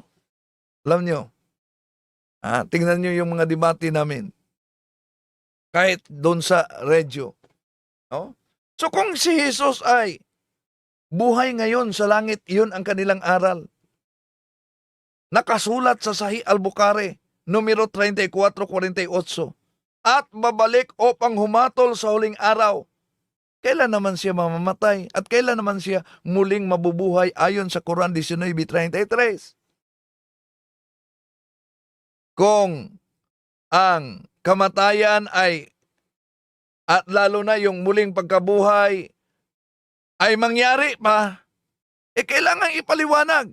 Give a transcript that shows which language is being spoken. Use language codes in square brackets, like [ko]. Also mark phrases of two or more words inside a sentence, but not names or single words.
[tl] Alam nyo, tingnan nyo yung mga debate namin. Kahit doon sa radio. No? So kung si Jesus ay buhay ngayon sa langit, iyon ang kanilang aral. Nakasulat sa Sahih al-Bukhari, numero 34:48, at babalik upang humatol sa huling araw. Kailan naman siya mamamatay at kailan naman siya muling mabubuhay ayon sa Quran 19:33? Kung ang kamatayan ay, at lalo na yung muling pagkabuhay, ay mangyari pa, kailangan ipaliwanag.